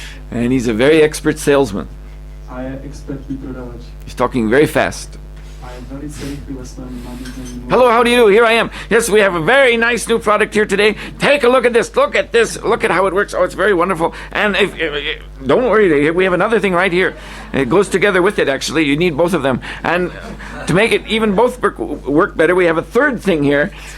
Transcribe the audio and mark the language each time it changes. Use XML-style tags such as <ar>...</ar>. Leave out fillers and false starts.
<en>And he's a very expert salesman.</en> <cs>A je expertní prodavač.</cs> <en>He's talking very fast.</en> <cs>A je velice rychlý ve svém nabízení.</cs> <en>Hello, how do you do? Here I am. Yes, we have a very nice new product here today. Take a look at this. Look at this. Look at how it works. Oh, it's very wonderful. And if don't worry, we have another thing right here. It goes together with it, actually. You need both of them. And to make it even both work better, we have a third thing here.</en>